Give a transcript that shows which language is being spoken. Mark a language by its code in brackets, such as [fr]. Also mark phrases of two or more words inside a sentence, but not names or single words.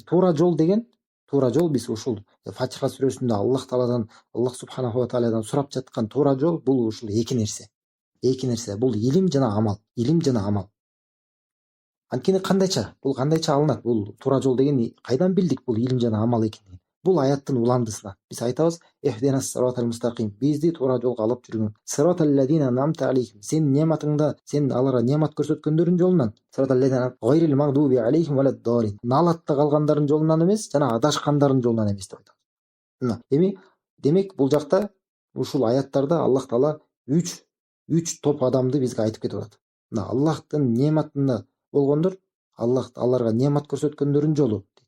[ky] Туура жол биз ушул Фатиха сүрөсүндө Аллах [ar] سبحانه وتعالى [ky] сурап жаткан туура жол бул ушул эки нерсе. Бул илим жана амал. Анткени бул кандайча алынат? Бул туура жол деген кайдан билдик бул илим жана амал экенин? Бул аяттын уландысына. Биз айтабыз [ar] اهدنا الصراط المستقيم, [ky] бизди туура жолго алып жүргүн. [ar] صراط الذين أنعمت عليهم, [ky] сен нематыңда, сен аларга немат көрсөткөндөрүн жолунан. [ar] صراط الذين غير المغضوب عليهم ولا الضالين, [ky] налатта калгандардын жолунан эмес, жана адашкандардын жолунан эмес деп айтабыз. Эми демек бул жакта ушул аяттарда Аллах Таала үч топ адамды бизге айтып кетип атат. Аллахтын нематында болгондор, аларга немат көрсөткөндөрүн жолу дейт.